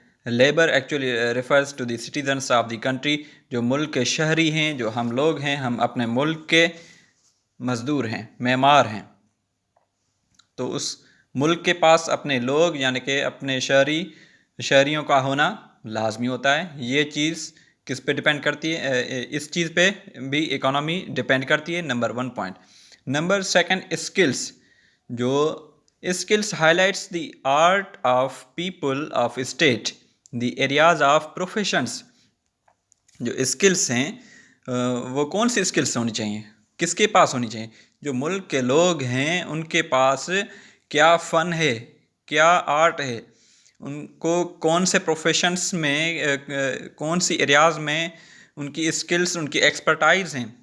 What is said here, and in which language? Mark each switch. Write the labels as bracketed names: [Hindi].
[English] labour actually refers to the citizens of the country, [Urdu] جو ملک کے شہری ہیں، جو ہم لوگ ہیں، ہم اپنے ملک کے مزدور ہیں، معمار ہیں. تو اس ملک کے پاس اپنے لوگ یعنی کہ اپنے شہریوں کا ہونا لازمی ہوتا ہے. یہ چیز کس پہ ڈپینڈ کرتی ہے؟ اس چیز پہ بھی اکانومی ڈپینڈ کرتی ہے. Number 1 point. Number 2 skills. [English] جو skills highlights the art of people of state, the areas of professions. [Urdu] جو اسکلس ہیں وہ کون سی اسکلس ہونی چاہیے؟ کس کے پاس ہونی چاہیے؟ جو ملک کے لوگ ہیں ان کے پاس کیا فن ہے، کیا آرٹ ہے، ان کو کون سے پروفیشنس میں، کون سی ایریاز میں ان کی اسکلس، ان کی ایکسپرٹائز ہیں.